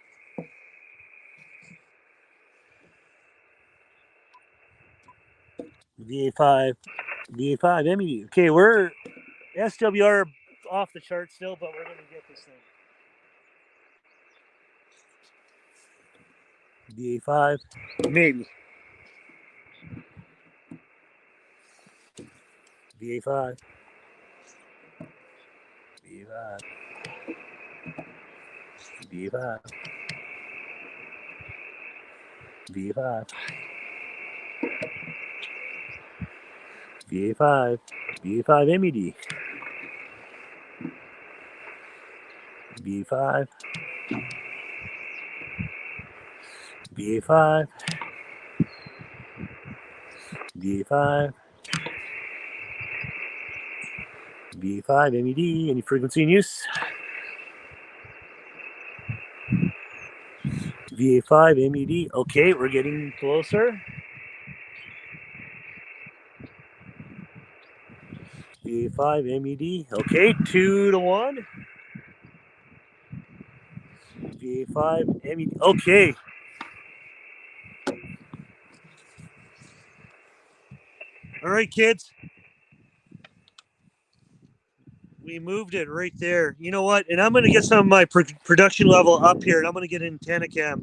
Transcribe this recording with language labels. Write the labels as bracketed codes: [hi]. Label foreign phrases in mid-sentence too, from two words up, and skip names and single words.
[en] VA5. VA5 MED. Okay, we're SWR off the chart still, but we're going to get this thing. VA5. Maybe. VA5. VA5. VA5. VA5. VA5. VA5 MED. VA5. VA5. VA5. VA5 MED. Any frequency in use? VA5 MED. Okay, we're getting closer. VA5 MED. Okay, 2 to 1. VA5 MED. Okay. All right, kids. We moved it right there. You know what? And I'm going to get some of my production level up here, and I'm going to get an antenna cam.